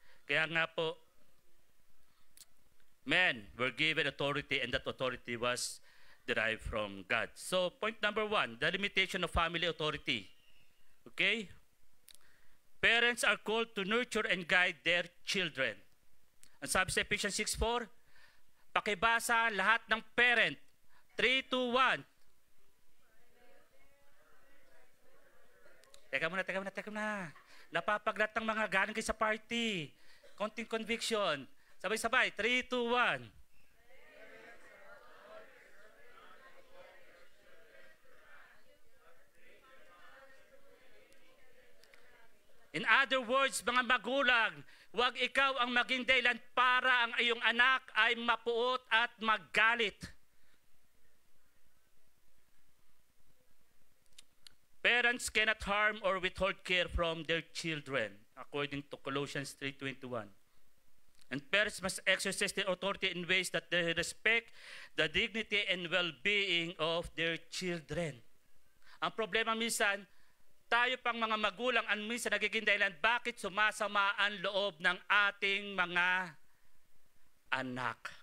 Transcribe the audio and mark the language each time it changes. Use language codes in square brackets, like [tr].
[tl] Kaya nga po, [en] men were given authority and that authority was derived from God. So, point number 1, the limitation of family authority. Okay? Parents are called to nurture and guide their children. [tl] Ang sabi sa Ephesians 6:4, pakibasa lahat ng parent. 3, 2, 1. Teka muna. Napapaglat ng mga galing kayo sa party. Konting conviction. Sabay-sabay. 3, 2, 1. In other words, mga magulang, huwag ikaw ang maging dahilan para ang iyong anak ay mapuot at maggalit. [en] Parents cannot harm or withhold care from their children, according to Colossians 3:21. And parents must exercise their authority in ways that they respect the dignity and well-being of their children. [tl] Ang problema minsan, tayo pang mga magulang ang minsan nagiging dahilan bakit sumasama ang loob ng ating mga anak.